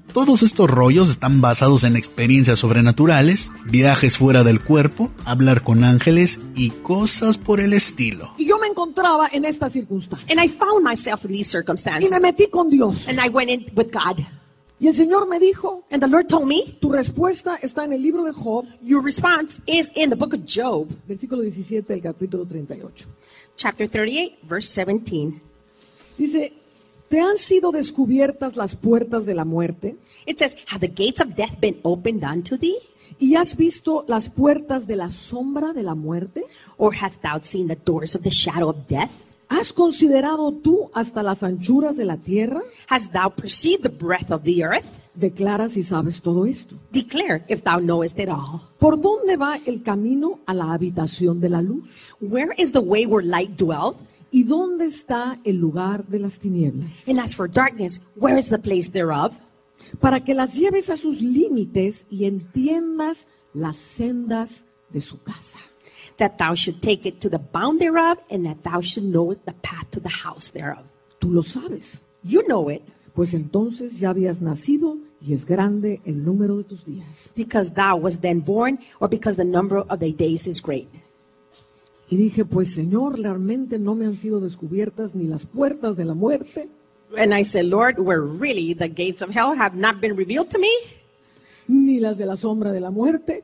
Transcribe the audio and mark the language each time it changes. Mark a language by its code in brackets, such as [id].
[es] Todos estos rollos están basados en experiencias sobrenaturales, viajes fuera del cuerpo, hablar con ángeles y cosas por el estilo. Y yo me encontraba en estas circunstancias. [en] And I found myself in these circumstances. [es] Y me metí con Dios. [en] And I went in with God. [es] Y el Señor me dijo, [en] and the Lord told me, [es] tu respuesta está en el libro de Job. [en] Your response is in the book of Job. [es] Versículo 17 del capítulo 38. [en] Chapter 38, verse 17. [es] Dice, ¿te han sido descubiertas las puertas de la muerte? [en] It says, have the gates of death been opened unto thee? [es] ¿Y has visto las puertas de la sombra de la muerte? [en] Or hast thou seen the doors of the shadow of death? [es] ¿Has considerado tú hasta las anchuras de la tierra? [en] Hast thou perceived the breadth of the earth? [es] Declara si sabes todo esto. [en] Declare if thou knowest it all. [es] ¿Por dónde va el camino a la habitación de la luz? [en] Where is the way where light dwells? [es] ¿Y dónde está el lugar de las tinieblas? [en] And as for darkness, where is the place thereof? [es] Para que las lleves a sus límites y entiendas las sendas de su casa. [en] That thou should take it to the bound thereof, and that thou should know it the path to the house thereof. [es] Tú lo sabes. [en] You know it. [es] Pues entonces ya habías nacido y es grande el número de tus días. [en] Because thou was then born, or because the number of thy days is great. [es] Y dije, pues Señor, realmente no me han sido descubiertas ni las puertas de la muerte. [en] And I said, Lord, where really the gates of hell have not been revealed to me. [es] Ni las de la sombra de la muerte.